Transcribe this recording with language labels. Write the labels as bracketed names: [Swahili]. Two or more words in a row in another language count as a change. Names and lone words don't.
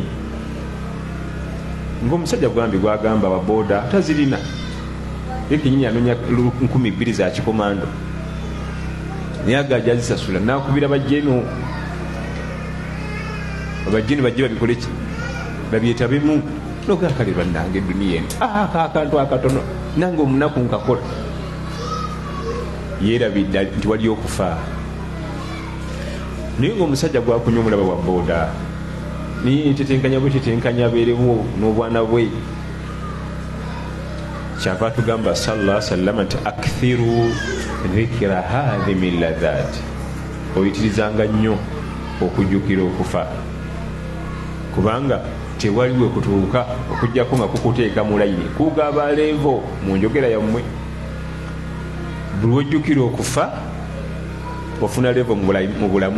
[Ganda] Ng'omusajja gwambi gwagamba wa booda tazirina yekenyini anonya 2,000 za kikomando naye agajja azisasula nakubira bajjeno abajjeni bajje babikole ki babyetabemu nogakale bannange edduniya eno akantu akatono nange omunaku nkakola. Yeerabidde nti wali okufa. Naye ng'omusajja gwakunya omulaba wa booda niye tetenkanya bwe tetenkanya abeerewo n'obwana bwe. Kyava tugamba [Arabic] صلى الله عليه وسلم [Ganda] nti [Arabic] أكثروا ذكر هادم اللذات, [Ganda] oyitirizanga nnyo okujjukira okufa kubanga tewaliwe kutuuka okujjako nga kukuteeka mu layini kugaba levo mu njogera yammwe. Buli wojjukira okufa ofuna levo mu bulamu.